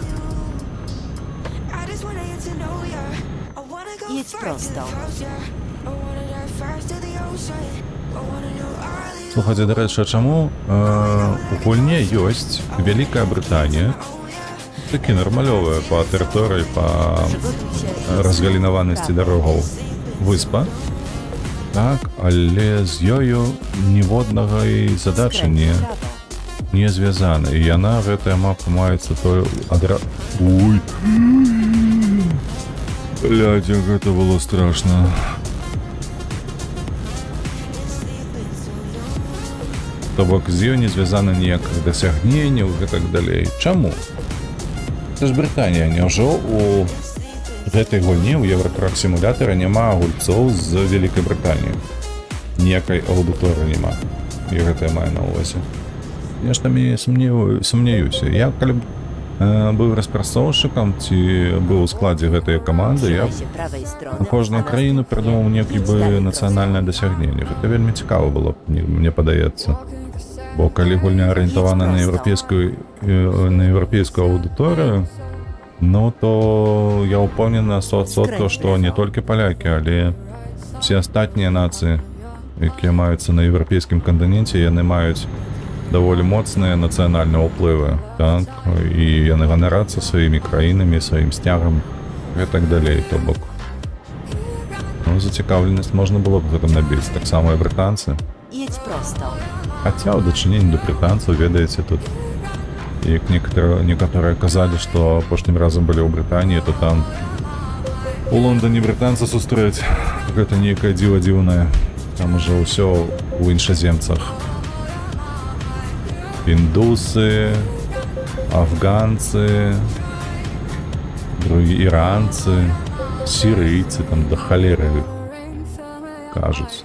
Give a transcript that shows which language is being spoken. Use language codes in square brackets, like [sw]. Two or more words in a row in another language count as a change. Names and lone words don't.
[pl] Jedź prosto. [be] Слухайце, дарэчы, чаму у гульне ёсць Вялікая Брытанія, такі нармалёвая па тэрыторыі, па [pl] Przygotuj się. [be] разгалінаванасці дарогаў выспа, так, але з ёю ніводнага і задачы [pl] Skręć w prawo. [be] не звязана. І яна, гэтая мапа, маецца тое Ой! Блядь, як гэта было страшна. То бок з ёй не звязана ніякіх дасягненняў і так далей. Чаму? Це ж Брытанія, няўжо у гэтай гульні ў Евротрак сімулятары няма гульцоў з Вялікай Брытаніі? Ніякай аўдыторыі няма. І гэта я маю на ўвазе. Я ж там і сумняюся. Я калі быў распрацоўшчыкам ці быў у складзе гэтай каманды, я [pl] Trzymaj się prawej strony. [be] на кожную [pl] a [be] краіну [pl] następnie [be] прыдумаў некі [pl] idź [be] бы [pl] dalej [be] нацыянальнае дасягненне. Гэта вельмі цікава было, мне падаецца. Бо калі гульня арыентавана на еўрапейскую аўдыторыю, ну то я ўпэўнены на 100%, што не толькі палякі, але все астатнія нацыі, якія маюцца на еўрапейскім кантыненце, яны маюць даволі моцныя нацыянальныя ўплывы, так, і яны ганарацца сваімі краінамі, сваім сцягам і так далей. То бок, ну, зацікаўленасць можна было б гэтым набіць, таксама і брытанцы. [pl] Jedź prosto. [be] Хаця ў дачыненні да брытанцаў, ведаеце, тут як некаторыя казалі, што апошнім разам былі ў Брытаніі, то там у Лондоне брытанца сустрэць, гэта нейкае дзіва дзіўнае. Там ужо ўсё ў іншаземцах. Індусы, афганцы, іранцы, сірыйцы, там да халеры кажуць.